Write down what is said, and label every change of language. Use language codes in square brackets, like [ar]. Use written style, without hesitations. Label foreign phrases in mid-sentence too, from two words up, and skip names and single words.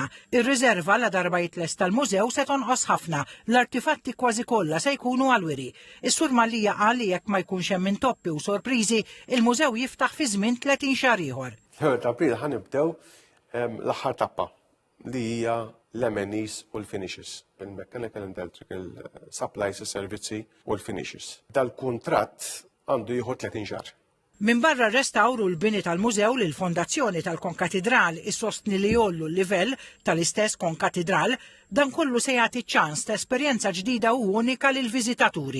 [mt] Ir-riserva la darba jitlest tal-mużew se tonqos ħafna, l-artifatti kważi kollha se jkunu għal-wiri. Is-Sur Mallija qal li jekk ma jkunx hemm intoppi u sorpriżi, il-mużew jiftaħ fi żmien 30 xahar ieħor. April ħanibdew l-aħħar tappa li hija l-M&Es u l-finishes, [en] il-mechanical and electrical supplies, [mt] servizzi u l-finishes. Dal-kuntratt għandu jieħu 30 xahar. Min barra restawru l-bini tal-mużew li l-Fondazzjoni tal-Konkatedral issostni li jollu l-livell tal-istess Konkatedral, dan kollu se jagħti ċans ta' esperjenza ġdida u unika lil viżitaturi.